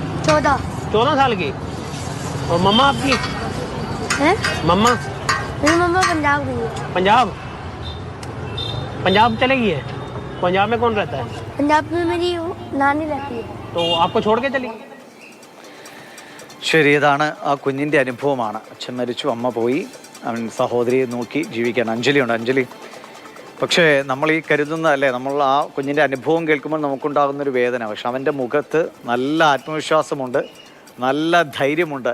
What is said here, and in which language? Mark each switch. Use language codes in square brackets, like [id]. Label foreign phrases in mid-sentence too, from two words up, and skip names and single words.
[hi] 14 साल की। और मम्मा आपकी? है? मम्मा? मेरी मम्मा पंजाब गई है। पंजाब चले गई है? पंजाब में कौन रहता है? पंजाब में मेरी नानी रहती है। तो आपको छोड़ के चली? [ml] ശരി, ഇതാണ് ആ കുഞ്ഞിൻ്റെ അനുഭവമാണ്. അച്ഛൻ മരിച്ചു, അമ്മ പോയി, അവൻ സഹോദരിയെ നോക്കി ജീവിക്കുകയാണ്. അഞ്ജലിയുണ്ട്. അഞ്ജലി, പക്ഷേ നമ്മൾ ഈ കരുതുന്ന അല്ലേ, നമ്മൾ ആ കുഞ്ഞിൻ്റെ അനുഭവം കേൾക്കുമ്പോൾ നമുക്കുണ്ടാകുന്നൊരു വേദന. പക്ഷെ അവൻ്റെ മുഖത്ത് നല്ല ആത്മവിശ്വാസമുണ്ട്, നല്ല ധൈര്യമുണ്ട്.